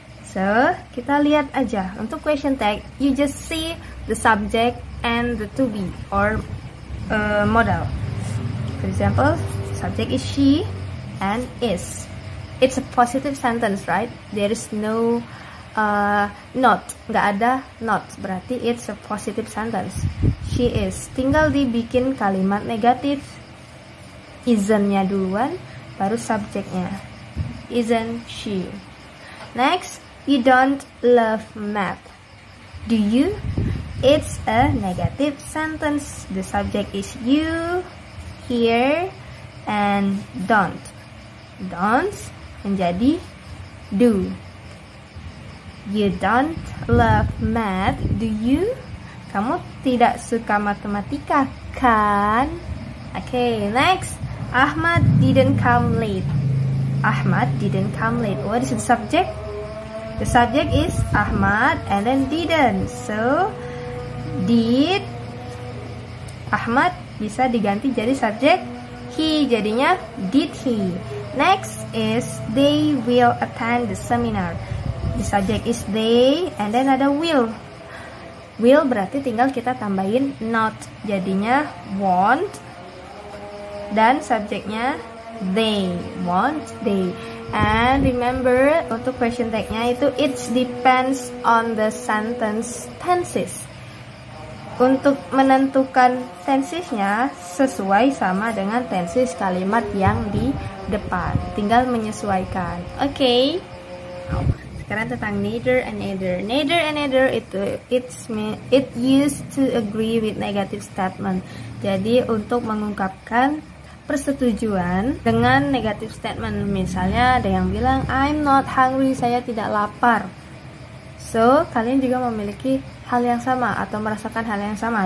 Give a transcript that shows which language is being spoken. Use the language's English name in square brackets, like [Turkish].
[English] So, [Indonesian] kita lihat aja. Untuk [English] question tag, you just see the subject and the to be or modal. For example, subject is she and is. It's a positive sentence, right? There is no not. [Indonesian] Nggak ada [English] not. [Indonesian] Berarti [English] it's a positive sentence. She is. [Indonesian] Tinggal dibikin kalimat negatif. Isn't-nya duluan, baru subjeknya. [English] Isn't she? Next, you don't love math, do you? It's a negative sentence. The subject is you, here, and don't. Don't [Indonesian] menjadi [English] do. You don't love math, do you? [Indonesian] Kamu tidak suka matematika, kan? [English] Okay, next. Ahmad didn't come late. Ahmad didn't come late. What is the subject? The subject is Ahmad and then didn't. So, did Ahmad [Indonesian] bisa diganti jadi subjek [English] he. [Indonesian] Jadinya [English] did he. Next is they will attend the seminar. The subject is they and then [Indonesian] ada [English] will. [Indonesian] Will berarti tinggal kita tambahin not. Jadinya won't. Dan subjeknya they. Won't they. [English] And remember, [Indonesian] untuk question tag-nya itu [English] it depends on the sentence tenses. [Indonesian] Untuk menentukan tensesnya sesuai sama dengan tenses kalimat yang di depan. Tinggal menyesuaikan. Oke. Sekarang tentang neither and neither. [English] Neither and neither it used to agree with negative statement. [Indonesian] Jadi untuk mengungkapkan persetujuan dengan negative statement. Misalnya ada yang bilang [English] I'm not hungry, [Indonesian] saya tidak lapar. So, kalian juga memiliki hal yang sama atau merasakan hal yang sama.